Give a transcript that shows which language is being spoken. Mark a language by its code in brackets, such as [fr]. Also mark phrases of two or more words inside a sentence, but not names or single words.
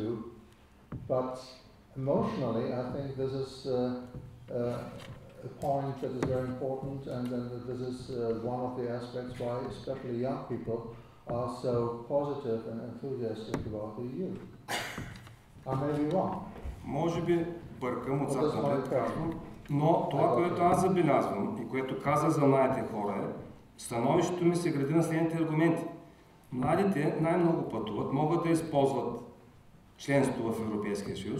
[en] But emotionally, I think this is a point that is very important, and this is one of the aspects why especially young people are so positive and enthusiastic about the EU. I may be wrong. [bg] Може би бъркам отзад напред казвам, но това, което аз забелязвам и което казах за младите хора е, становището ми се гради на следните аргументи. Младите най-много пътуват, могат да използват членство в Европейския съюз.